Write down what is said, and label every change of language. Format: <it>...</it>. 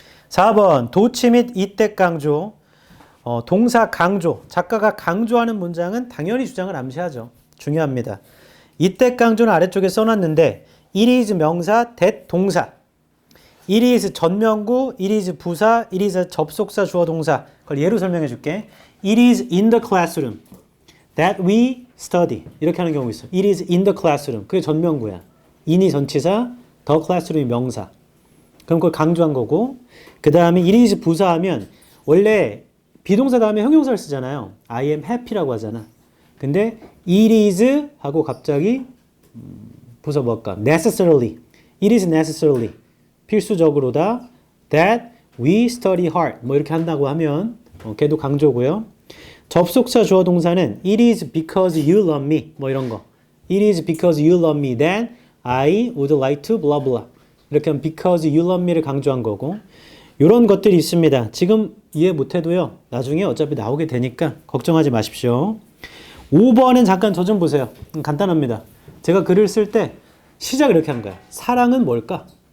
<ko>4번 도치 및 이때 강조, 동사 강조, 작가가 강조하는 문장은 당연히 주장을 암시하죠. 중요합니다. 이때 강조는 아래쪽에 써놨는데 it is 명사, that 동사, it is 전명구, it is 부사, it is 접속사, 주어, 동사. 그걸 예로 설명해 줄게.</ko> <en>It is in the classroom that we study.</en> <ko>이렇게 하는 경우 있어요.</ko> <en>It is in the classroom.</en> <ko>그게 전명구야. in이 전치사, the classroom이 명사. 그럼 그걸 강조한 거고, 그 다음에 it is 부사하면 원래 비동사 다음에 형용사를 쓰잖아요.</ko> <en>I am happy</en> <ko>라고 하잖아. 근데 it is 하고 갑자기 부사 뭘까?</ko> <en>necessarily. It is necessarily.</en> <ko>필수적으로다.</ko> <en>that we study hard.</en> <ko>뭐 이렇게 한다고 하면 걔도 강조고요. 접속사 주어 동사는</ko> <en>it is because you love me.</en> <ko>뭐 이런 거.</ko> <en>It is because you love me then I would like to blah blah.</en> <ko>이렇게 하면</ko> <en>because you love me</en> <ko>를 강조한 거고. 이런 것들이 있습니다. 지금 이해 못해도요. 나중에 어차피 나오게 되니까 걱정하지 마십시오. 5번은 잠깐 저 좀 보세요. 간단합니다. 제가 글을 쓸 때 시작을 이렇게 한 거야. 사랑은 뭘까?</ko>